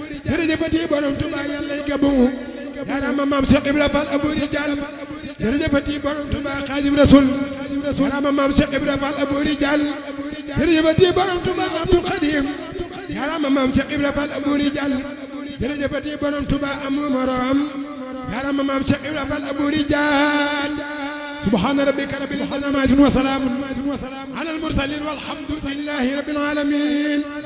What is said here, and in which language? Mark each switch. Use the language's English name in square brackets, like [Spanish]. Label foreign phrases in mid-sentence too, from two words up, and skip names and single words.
[Wolof] jërëjëfati borom Tuba yàllay Gabon. Jaaraama maam Cheikh Ibra Fall Abou Rijal. jërëjëfati borom Tuba Khadim Rasoul. Jaaraama maam Cheikh Ibra Fall Abou Rijal. jërëjëfati borom Tuba Abdou Khadim. Jaaraama maam Cheikh Ibra Fall Abou Rijal. jërëjëfati borom Tuba amul morom. Jaaraama maam Cheikh Ibra Fall Abou Rijal. [Arabic] سبحان ربك رب العزة عما يصفون وسلام على المرسلين والحمد لله رب العالمين.